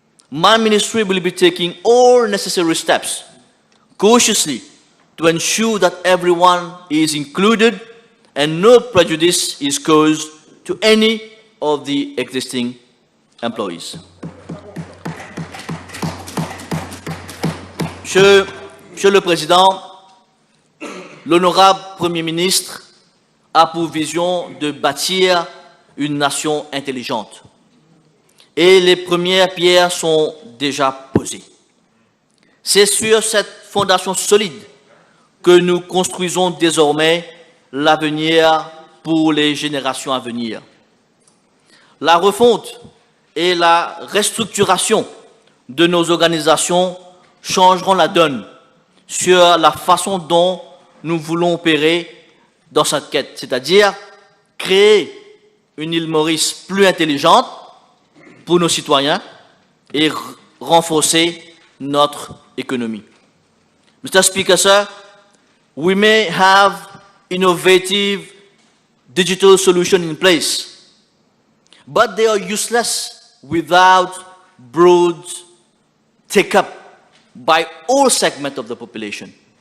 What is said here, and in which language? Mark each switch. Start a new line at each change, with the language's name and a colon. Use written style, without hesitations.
English: My ministry will be taking all necessary steps cautiously to ensure that everyone is included and no prejudice is caused to any of the existing employees.
French: Monsieur le Président, l'honorable Premier ministre a pour vision de bâtir une nation intelligente. Et les premières pierres sont déjà posées. C'est sur cette fondation solide que nous construisons désormais l'avenir pour les générations à venir. La refonte et la restructuration de nos organisations changeront la donne sur la façon dont nous voulons opérer dans cette quête, c'est-à-dire créer une île Maurice plus intelligente pour nos citoyens et renforcer notre économie.
English: Mr. Speaker, sir, we may have innovative digital solutions in place, but they are useless without broad take-up by all segments of the population.